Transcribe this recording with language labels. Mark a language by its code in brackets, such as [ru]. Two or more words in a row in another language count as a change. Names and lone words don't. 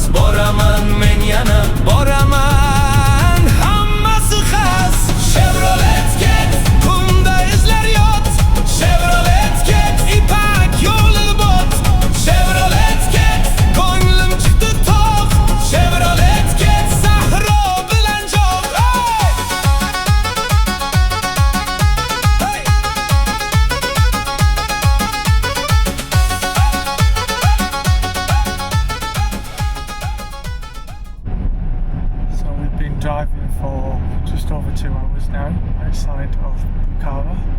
[uz] Boraman men yana boraman, hammasi xas. Chevrolet ket, qumda izlar yot. Chevrolet ket, ipak yo'li bot. Chevrolet ket, ko'nglim chiqdi tog'. Chevrolet ket, sahro bilan jog'. [en] So we've been driving for just over 2 hours now outside of Bukhara.